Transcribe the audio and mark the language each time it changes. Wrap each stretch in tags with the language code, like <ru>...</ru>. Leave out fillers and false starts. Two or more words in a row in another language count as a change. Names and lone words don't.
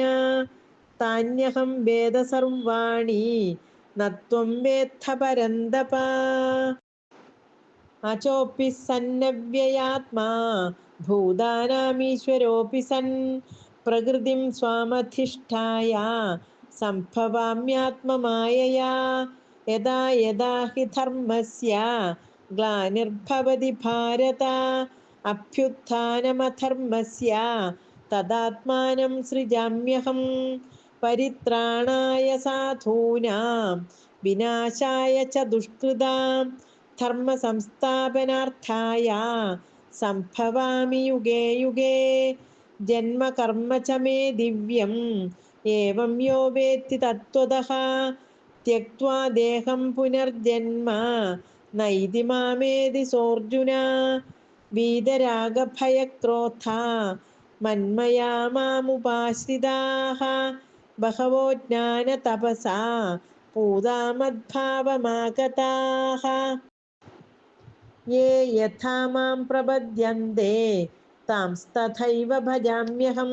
<sa>താന്യഹം വേദ സർവാണി നത്വം വേത്ഥ പരന്തപ. അചോപി സന്നവ്യയാത്മാ ഭൂതാനാമീശ്വരോപി സൻ. പ്രകൃതിം സ്വാമധിഷ്ഠായ സംഭവാമ്യാത്മമായയാ. യദാ യദാ ഹി ധർമ്മസ്യ ഗ്ലാനിർഭവതി ഭാരത. അഭ്യുത്ഥാനമധർമ്മസ്യ തദാത്മാനം സൃജാമ്യഹം. പരിത്രാണായ സാധൂനാം വിനാശായ ച ദുഷ്കൃതാം. ധർമ്മ സംസ്ഥാപനാർത്ഥായ സംഭവാമി യുഗേ യുഗേ. ജന്മ കർമ്മ ച മേ ദിവ്യം ഏവം യോ വേത്തി തത്വതഃ. ത്യക്ത്വാ ദേഹം പുനർജന്മ നൈതി മാമേതി സോർജുന. വീതരാഗഭയക്രോധ മന്മയാ മാമുപാശ്രിതാഃ. ബഹവോ ജ്ഞാനതപസാ പൂതാ മദ്ഭാവമാഗതാഃ. യേ യഥാ മാം പ്രപദ്യന്തെ താംസ്തഥൈവ ഭജാമ്യഹം.</sa>